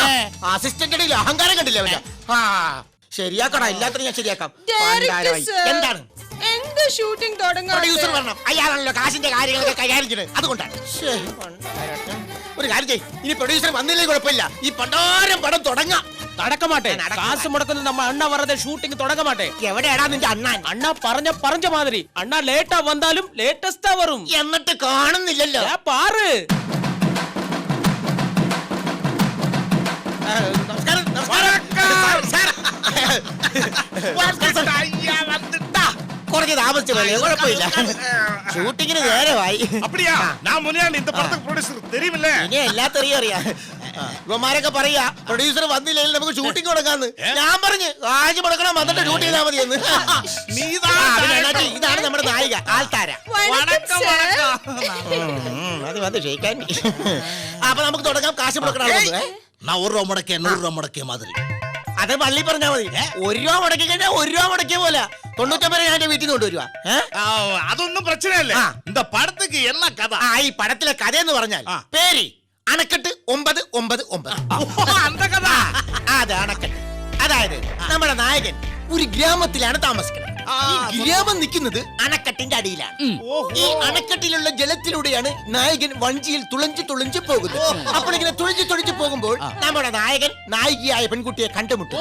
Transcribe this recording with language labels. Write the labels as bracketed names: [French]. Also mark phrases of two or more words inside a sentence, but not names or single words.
[Malayalam] അസിസ്റ്റന്റ് അഹങ്കാരം കണ്ടില്ല അവന്. ശരിയാക്കടാ, എല്ലാത്തിനും ഞാൻ ശരിയാക്കാം. എന്താണ് എന്ത് ഷൂട്ടിംഗ് പ്രൊഡ്യൂസർ പറഞ്ഞു? അയാളാണല്ലോ കാശിന്റെ കാര്യങ്ങളൊക്കെ കൈകാര്യം ചെയ്യുന്നത്. അതുകൊണ്ടാണ് ഒരു കാര്യം ചെയ്യ്, ഇനി പ്രൊഡ്യൂസർ വന്നില്ലേ കുഴപ്പമില്ല, ഈ പണ്ടാരം പടം തുടങ്ങാം. [Tamil] நடக்க மாட்டேன். நடக்க காசு முடக்கணும் நம்ம அண்ணா வரத ஷூட்டிங் தொடங்க மாட்டேன். [Malayalam] എവിടെയാടാ നിന്റെ അണ്ണാൻ? [Tamil] அண்ணா പറഞ്ഞ மாதிரி அண்ணா லேட்டா வந்தாலும் லேட்டஸ்டா வரும். [Malayalam] എന്നിട്ട് കാണുന്നില്ലല്ലോ. [Tamil] ஏ பாரு. [Malayalam] നമസ്കാരം, നമസ്കാരം. സാർ. കുറച്ച് താമസിച്ചു പോലെ കുഴപ്പമില്ല, ഷൂട്ടിങ്ങിന് നേരമായി. [Tamil] அப்படியா? நான் முனியாண்டி இந்த படத்துக்கு ப்ரொடியூசர் தெரியுமில்ல? [Malayalam] ഇനി എല്ലാത്തറിയും അറിയാം. ഇവന്മാരൊക്കെ പറയാ പ്രൊഡ്യൂസർ വന്നില്ലെങ്കിൽ നമുക്ക് ഷൂട്ടിംഗ് കൊടുക്കാന്ന്. ഞാൻ പറഞ്ഞു കാശ് മുടക്കണം, വന്നിട്ട് ഷൂട്ട് ചെയ്താൽ മതിയെന്ന്. ഇതാണ് നമ്മുടെ നായിക ആൾത്താര. [Tamil] வணக்கம் சார். [Malayalam] അത് വന്ന് ക്ഷയിക്കാൻ. അപ്പൊ നമുക്ക് തുടങ്ങാം. കാശ് മുടക്കണം. [Tamil] நான் 1 ரூபா முடக்கே 100 ரூபா முடக்கே மாதிரி. [Malayalam] അത് പള്ളി പറഞ്ഞാൽ മതി. 1 രൂപ മുടക്കി കഴിഞ്ഞാൽ 1 രൂപ മുടക്കിയ പോലെ 99 ഞാൻ എന്റെ വീട്ടിൽ നിന്ന് കൊണ്ടുവരുവാ. അതൊന്നും പ്രശ്ന ഇല്ല. [Tamil] இந்த படத்துக்கு என்ன கதை? [Malayalam] ഈ പടത്തിലെ കഥ എന്ന് പറഞ്ഞാൽ പേര് അണക്കെട്ട് 999. [Tamil] அந்த கதை. [Malayalam] അത് അണക്കെട്ട്. അതായത് നമ്മുടെ നായകൻ ഒരു ഗ്രാമത്തിലാണ് താമസിക്കുന്നത്. ഈ ഗ്രാമം നിൽക്കുന്നത് അണക്കെട്ടിന്റെ അടിയിലാണ്. ഈ അണക്കെട്ടിലുള്ള ജലത്തിലൂടെയാണ് നായകൻ വഞ്ചിയിൽ തുളഞ്ചു പോകുന്നത്. അപ്പോൾ ഇങ്ങനെ തുളഞ്ചു പോകുമ്പോൾ നമ്മുടെ നായകൻ നായികയായ പെൺകുട്ടിയെ കണ്ടുമുട്ടും.